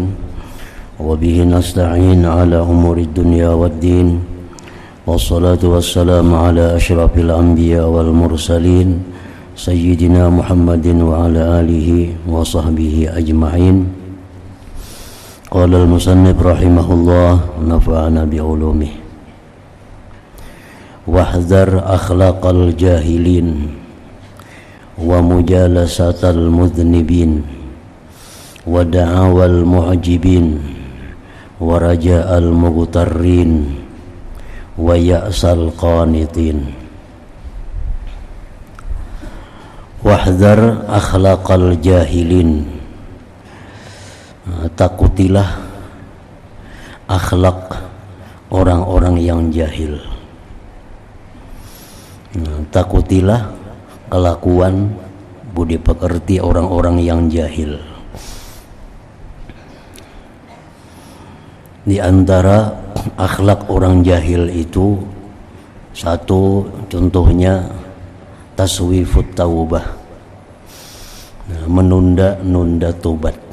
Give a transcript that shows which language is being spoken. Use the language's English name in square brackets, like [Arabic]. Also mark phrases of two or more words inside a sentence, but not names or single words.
[Arabic] وبه نستعين على أمور الدنيا والدين. والصلاة والسلام على أشرف الأنبياء والمرسلين سيدنا محمد وعلى آله وصحبه أجمعين. قال المصنف رحمه الله، نفعنا بعلومه. واحذر أخلاق الجاهلين ومجالسة المذنبين ودعاوى المعجبين ورجاء المغترين ويأس القانطين. واحذر أخلاق الجاهلين, [Indonesian] takutilah akhlak orang-orang yang jahil. Takutilah kelakuan budi pekerti orang-orang yang jahil. Di antara akhlak orang jahil itu, satu contohnya [Arabic] تسويف التوبة, [Indonesian] menunda-nunda tobat.